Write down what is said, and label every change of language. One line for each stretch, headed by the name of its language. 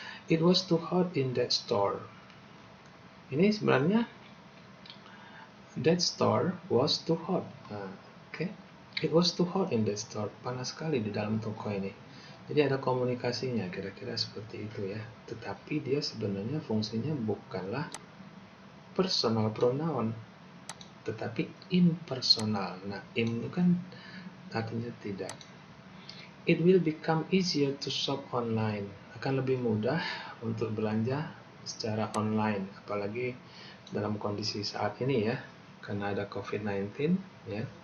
English: It was too hot in that store.
Indonesian: Ini sebenarnya
English: that store was too hot.
Indonesian: Nah, oke.
English: It was too hot in that store.
Indonesian: Panas sekali di dalam toko ini. Jadi ada komunikasinya, kira-kira seperti itu ya. Tetapi dia sebenarnya fungsinya bukanlah personal pronoun, tetapi impersonal. Nah, im itu kan artinya tidak.
English: It will become easier to shop online.
Indonesian: Akan lebih mudah untuk belanja secara online, apalagi dalam kondisi saat ini ya, karena ada COVID-19 ya.